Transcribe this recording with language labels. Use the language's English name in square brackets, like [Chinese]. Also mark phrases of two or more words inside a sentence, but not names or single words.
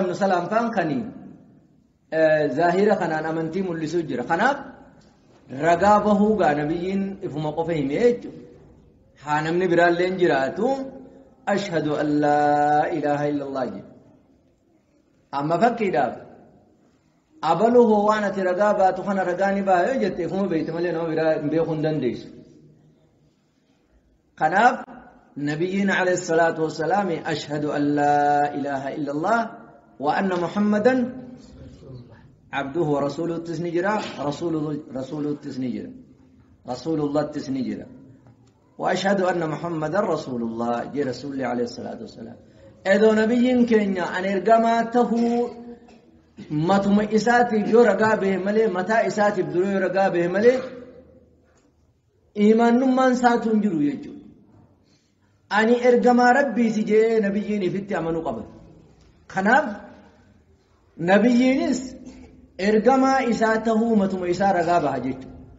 [Oromo] ibn Salaam faan kanii zaahira kanaan amantii mul'isuu jira kanaaf ragaa bahuu gaa nabiyyiin ifuma qofa himee jechuudha haa namni biraallee jiraatu [Arabic] أشهد أن لا إله إلا الله [Oromo] jedha amma fakkiidhaaf abaluhu waan ati ragaa baatu kana ragaa ni baha yoo jette ifuma beeyte malee nama biraa hin beekuu hin dandeessu kanaaf nabiyyiin [Arabic] عليه الصلاة والسلام أشهد أن لا إله إلا الله وأن محمدا عبده ورسوله [Oromo] tisni jira rasuluhu tisni jira rasulullah tisni jira [Arabic] وأشهد أن محمدا رسول الله [Oromo] je [Arabic] رسول عليه الصلاة والسلام [Oromo] edo nabiyyiin keenya an ergamaa tahuu matuma isaatiif yoo ragaa bahe malee mataa isaatiif dura yoo ragaa bahe malee imaanummaan isaatu hin jiru jechuudha ani ergamaa rabbiiti jee nabiyyiin ifitti amanuu qaba kanaaf nabiyyiinis ergamaa isaa tahuu matuma isaa ragaa baha jechuudha